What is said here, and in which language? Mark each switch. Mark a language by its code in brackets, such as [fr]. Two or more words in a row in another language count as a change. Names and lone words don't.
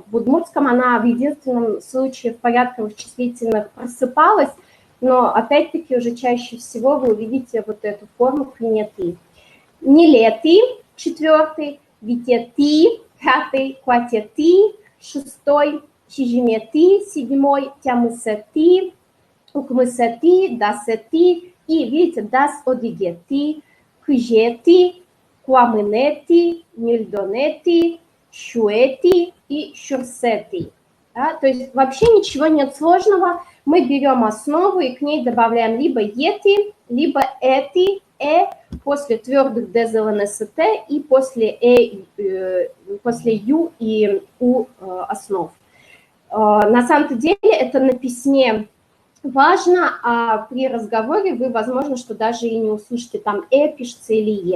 [ru] В удмуртском она в единственном случае в порядковых числительных просыпалась, но опять-таки уже чаще всего вы увидите вот эту форму куинети. Нилети, четвертый, витети, пятый, кватети, шестой, [udm] чижимети, седьмой, тямысети, укмысети, дасети, [ru] и видите, [udm] дас одигети, кыжети, куамынети, нильдонети, шуэти и шурсети. [ru] Да? То есть вообще ничего нет сложного. Мы берем основу и к ней добавляем либо ети, либо эти, после твердых ДЗЛНСТ и после после ю и у основ. На самом-то деле это на письме важно, а при разговоре вы, возможно, что даже и не услышите, там пишется или е.